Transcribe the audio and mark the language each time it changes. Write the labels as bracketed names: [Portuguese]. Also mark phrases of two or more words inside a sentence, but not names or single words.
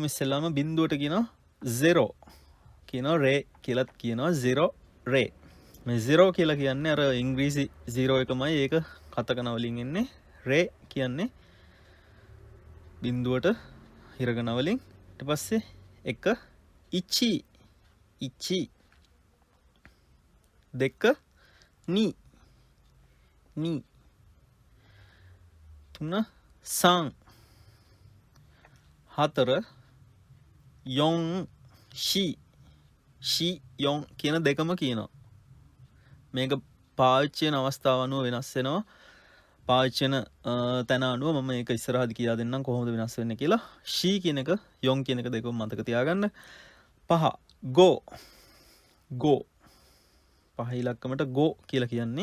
[Sinhala] ඉස්සෙල්ලාම බිඳුවට කියනවා 0 කියනවා, රේ කියලාත් කියනවා 0 රේ. මේ 0 කියලා කියන්නේ අර ඉංග්‍රීසි 0 එකමයි. ඒක කතකන වලින් එන්නේ. රේ කියන්නේ බිඳුවට හිරගන වලින්. ඊට පස්සේ 1 [Japanese] いち いち、2 に に、3 さん、4 よん し し よん [Sinhala] කියන දෙකම කියනවා. මේක පාවිච්චි වෙන අවස්ථාව අනුව වෙනස් වෙනවා. පාවිච්චි වෙන තැන අනුව මම මේක ඉස්සරහදී කියලා දෙන්නම් කොහොමද වෙනස් වෙන්නේ කියලා. shi කියන එක yon කියන එක දෙකම මතක තියාගන්න. [Japanese] 5 ご ご, [Sinhala] 5 ඉලක්කමට go කියලා කියන්නේ.